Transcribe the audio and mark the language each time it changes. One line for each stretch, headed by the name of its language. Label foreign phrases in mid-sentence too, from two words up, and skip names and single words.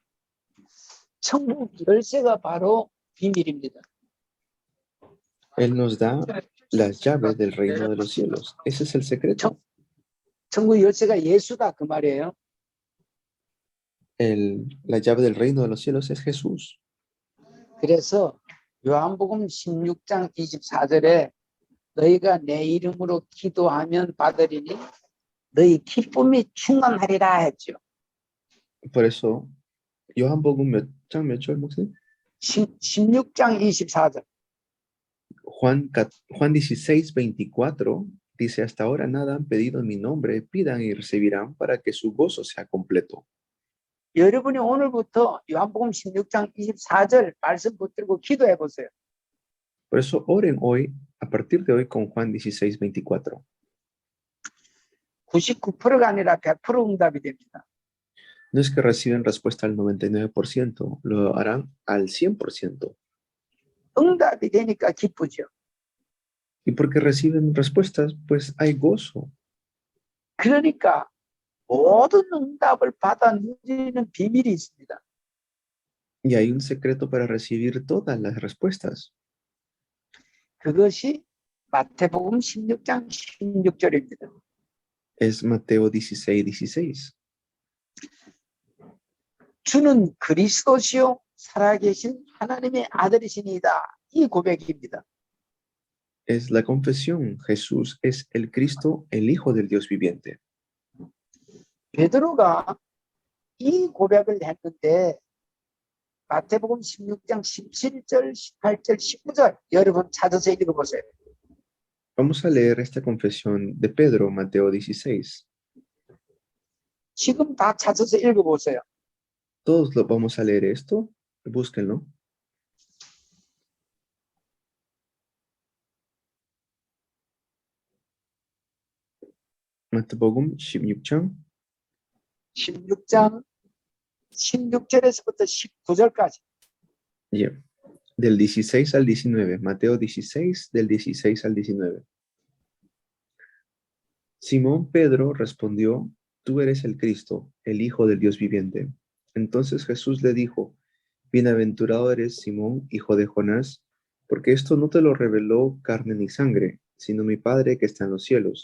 Korean: 천국 열쇠가 바로 비밀입니다.
Spanish: Él nos da las llaves del reino de los cielos. Ese es el secreto.
Korean: 천국 열쇠가 예수다 그 말이에요.
Spanish: La llave del reino de los cielos es Jesús.
Korean: 그래서 요한복음 16장 24절에 너희가 내 이름으로 기도하면 받으리니 너희 기쁨이 충만하리라 했죠.
Spanish: Por eso,
Korean: 요한복음 몇 장 몇 절 목사님? 16장 24절.
Spanish: Juan 16:24 dice, hasta ahora nada han pedido en mi nombre, pidan y recibirán para que su gozo sea completo.
Korean: 여러분이 오늘부터 요한복음 16장 24절 말씀 붙들고 기도해 보세요.
Spanish: Por eso oren hoy, a partir de hoy, con Juan 16:24.
Korean: 99%가 아니라 100% 응답이 됩니다.
Spanish: No es que reciben respuesta al 99%, lo harán al 100%.
Korean: 응답이 되니까 기쁘죠.
Spanish: Y porque reciben respuestas, pues hay gozo.
Korean: 그러니까 모든 응답을 받아 누리는 비밀이 있습니다.
Spanish: Y hay un secreto para recibir todas las respuestas.
Korean: 그것이 마태복음 16장 16절입니다.
Spanish: Es Mateo 16:16.
Korean: 주는 그리스도시요 살아계신 하나님의 아들이시니이다. 이 고백입니다.
Spanish: Es la confesión. Jesús es el Cristo, el Hijo del Dios viviente.
Korean: 베드로가 이 고백을 했는데 마태복음 16장 17절, 18절, 19절 여러분 찾아서 읽어보세요.
Spanish: Vamos a leer esta confesión de Pedro, Mateo 16.
Korean: 지금 다 찾아서 읽어보세요.
Spanish: Todos lo vamos a leer esto. Búsquenlo.
Korean: 마태복음 16장 16장 16절에서부터 19절까지.
Spanish: Yeah. Del 16 al 19. Mateo 16, del 16 al 19. Simón Pedro respondió, tú eres el Cristo, el Hijo del Dios viviente. Entonces Jesús le dijo, bienaventurado eres Simón, hijo de Jonás, porque esto no te lo reveló carne ni sangre, sino mi Padre que está en los cielos.